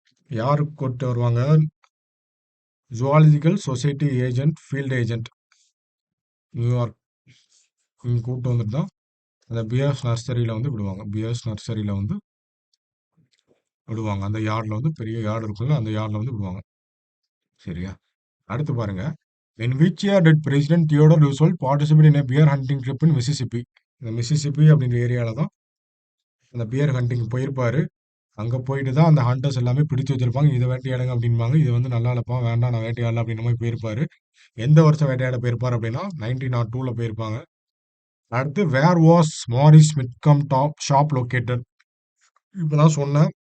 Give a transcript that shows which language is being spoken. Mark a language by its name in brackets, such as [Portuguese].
[Tamil] யாரு கூட்டு வருவாங்க? Zoological society agent, field agent New York இங்க கூட்டு வந்துட்டு தான் அந்த பியர்ஸ் நர்சரியில வந்து விடுவாங்க. பியர்ஸ் நர்சரியில வந்து விடுவாங்க. அந்த யார்ட்ல வந்து பெரிய யார்ட் இருக்குல்ல, அந்த யார்ட்ல வந்து விடுவாங்க. சரியா? அடுத்து பாருங்க. [English] In which year did President Theodore Roosevelt participate in a bear hunting trip in Mississippi? [Tamil] இந்த மிசிசிப்பி அப்படின்ற ஏரியால தான் அந்த பியர் ஹண்டிங் போயிருப்பாரு. அங்க போயிட்டு தான் அந்த ஹண்டர்ஸ் எல்லாமே பிடிச்சு வச்சிருப்பாங்க. இத வேட்டையாடுங்க அப்படிம்பாங்க. இது வந்து நல்லா இல்லப்பா, வேண்டாம் நான் வேட்டையாடல அப்படின்ற மாரி போயிருப்பாரு. எந்த வருஷம் வேட்டையாட போயிருப்பாரு அப்படின்னா, 1902ல போயிருப்பாங்க. அடுத்து [English] Where was Morris Mitcham top shop located? [Tamil] இப்ப தான் சொன்னேன்.